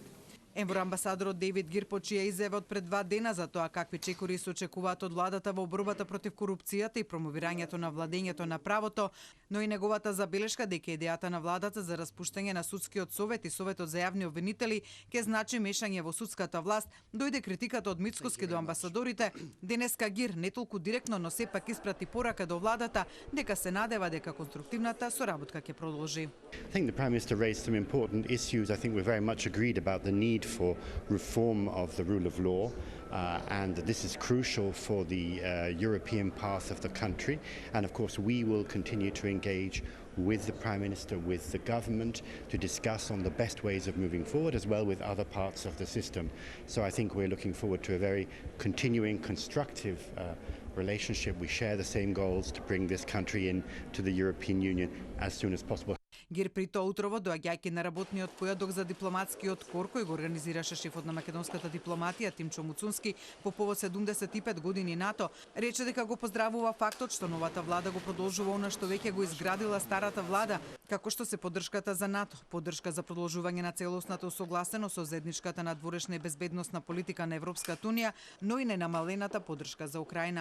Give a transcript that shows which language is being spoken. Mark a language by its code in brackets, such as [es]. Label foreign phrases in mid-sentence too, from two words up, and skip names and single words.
[mk] Евроамбасадорот Дейвид Гир по чија изјава од пред 2 дена за тоа какви чекори се очекуваат од владата во борбата против корупцијата и промовирањето на владењето на правото, но и неговата забелешка дека идејата на владата за распуштање на судскиот совет и советот за јавни обвинители ќе значи мешање во судската власт, дојде критиката од Мицковски до амбасадорите. Денеска Гир не толку директно, но сепак испрати порака до владата дека се надева дека конструктивната соработка ќе продолжи. [en] I think the Prime Minister raised some important issues. I think we're very much agreed about the need for reform of the rule of law, and this is crucial for the European path of the country. And of course, we will continue to engage with the Prime Minister, with the government, to discuss on the best ways of moving forward, as well with other parts of the system. So I think we're looking forward to a very continuing, constructive relationship. We share the same goals to bring this country into the European Union as soon as possible. [mk] Гир при тоа утрово, доаѓајќи на работниот појадок за дипломатскиот кор кој го организираше шефот на македонската дипломатија Тимчо Муцунски по повод 75 години НАТО, рече дека го поздравува фактот што новата влада го продолжува она што веќе го изградила старата влада, како што се поддршката за НАТО, поддршка за продолжување на целосната усогласеност со заедничката надворешна и безбедносна политика на Европската Унија, но и ненамалената поддршка за Украина.